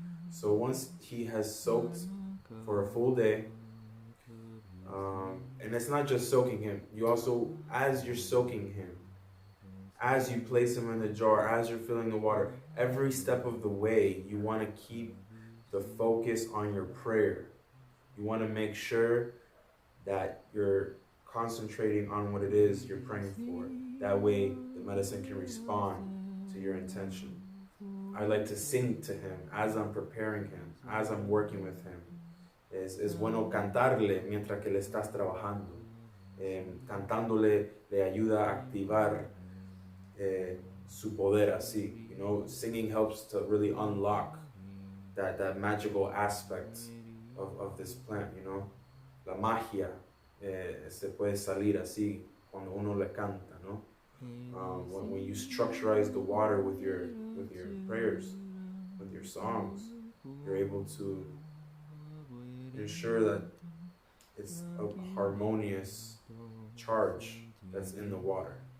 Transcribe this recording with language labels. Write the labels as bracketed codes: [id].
[en] So once he has soaked for a full day, and it's not just soaking him, you also, as you're soaking him, as you place him in the jar, as you're filling the water, every step of the way, you want to keep the focus on your prayer. You want to make sure that you're concentrating on what it is you're praying for. That way, the medicine can respond to your intention. I like to sing to him as I'm preparing him, as I'm working with him. [es] Es bueno cantarle mientras que le estás trabajando. Cantándole le ayuda a activar su poder así. [en] Singing helps to really unlock that magical aspect of this plant. [es] La magia se puede salir así cuando uno le canta, ¿no? [en] When you structurize the water with your prayers, with your songs, you're able to ensure that it's a harmonious charge that's in the water.